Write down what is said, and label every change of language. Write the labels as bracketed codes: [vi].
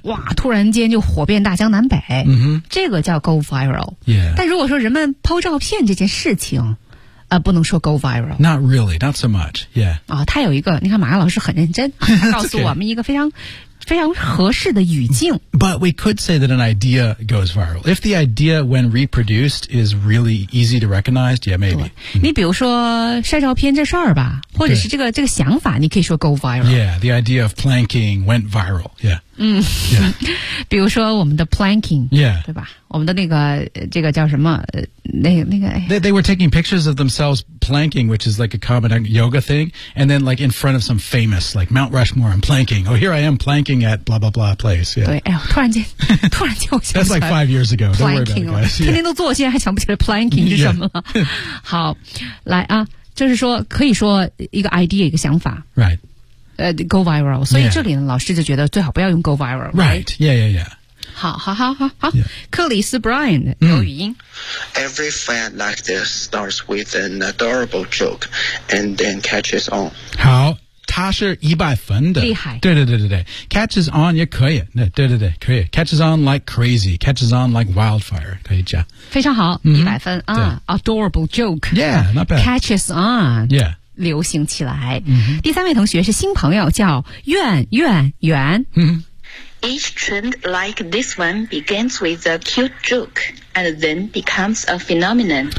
[zh] 哇，突然间就火遍大江南北。嗯、mm-hmm. 这个叫 go viral。 [en] Yeah. [zh] 但如果说人们抛照片这件事情不能说 go viral。 [en] Not really, not so much, yeah. [zh] 啊、它有一个，你看马亚老师很认真，告诉我们一个非常非常合适的语境。 [en] But we could say that an idea goes viral. If the idea when reproduced is really easy to recognize, yeah, maybe. [zh] 你比如说晒照片这事儿吧，或者是这个想法，你可以说 go viral. [en] Yeah, the idea of planking went viral. Yeah. [zh] 嗯，比如说我们的 planking, [en] yeah, [zh] 对吧？我们的那个这个叫什么？那个 [en] they were taking pictures of themselves planking, which is like a common yoga thing, and then like in front of some famous, like Mount Rushmore, I'm planking. Oh, here I am planking at blah blah blah place. Yeah. [zh] 对，哎呦，突然间我想起来 [en] That's like 5 years ago. Don't worry about it, guys. Yeah. [zh] 天天都做，现在还想不起来 planking 是什么了。 [en] Yeah. [zh] 好，来啊，就是说可以说一个 idea 一个想法。 [en] Right. [zh] Go viral. 所以这里呢、 [en] yeah. [zh] 老师就觉得最好不要用 go viral. Right. [en] Right. Yeah, yeah, yeah. [zh] 好。克里斯 Brian, 有语音。 [en] Every fan like this starts with an adorable joke and then catches on. [zh] 好，他是100分的。厉害。对。Catches on 也可以。对可以。 [en] Catches on like crazy. Catches on like wildfire. [zh] 可以加。非常好。100分。嗯、 [en] adorable joke. Yeah, not bad. Catches on. Yeah. [zh] 流行起来、 mm-hmm. 第三位同学是新朋友叫远、 mm-hmm. [en] Each trend like this one begins with a cute joke and then becomes a phenomenon.